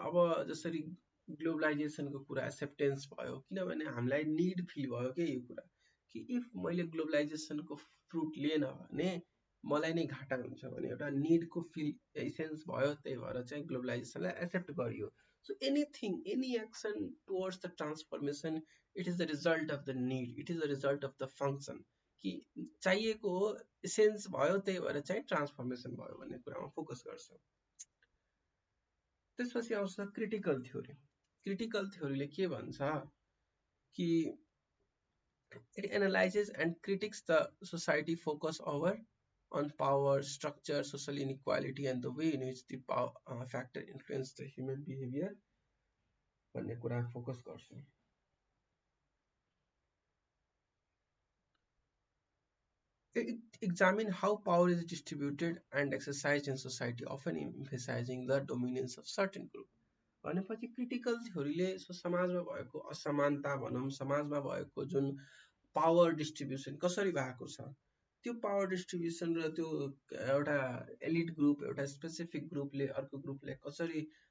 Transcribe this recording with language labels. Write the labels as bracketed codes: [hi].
[ne] अब जसरी ग्लोबलाइजेसनको कुरा एक्सेप्टेन्स भयो, किनभने हामीलाई निड फिल भयो कि यो कुरा कि इफ मैले ग्लोबलाइजेसनको फ्रुट लिएन भने मलाई नै घाटा हुन्छ भने एउटा निडको फिल सेन्स भयो, त्यही भएर चाहिँ ग्लोबलाइजेसनलाई एक्सेप्ट गरियो। [en] So anything, any action towards the transformation, it is the result of the need, it is the result of the function [ne] कि चाहिएको हो, सेन्स भयो, त्यही भएर चाहिँ ट्रान्सफर्मेसन भयो भन्ने कुरामा फोकस गर्छ। त्यसपछि आउँछ क्रिटिकल थ्योरी। क्रिटिकल थ्योरीले के भन्छ कि [en] it analyzes and critiques the society focus over on power, structure, social inequality and the way in which the power factor influence the human behavior [ne] भन्ने कुरा फोकस गर्छ। [en] It examines how power is distributed and exercised in society, often emphasizing the dominance of certain group. [ne] भनेपछि critical थ्योरीले समाजमा भएको असमानता भनौँ, समाजमा भएको जुन पावर डिस्ट्रिब्युसन कसरी भएको छ, त्यो पावर डिस्ट्रिब्युसन र त्यो एउटा एलिट ग्रुप, एउटा स्पेसिफिक ग्रुपले अर्को ग्रुपले कसरी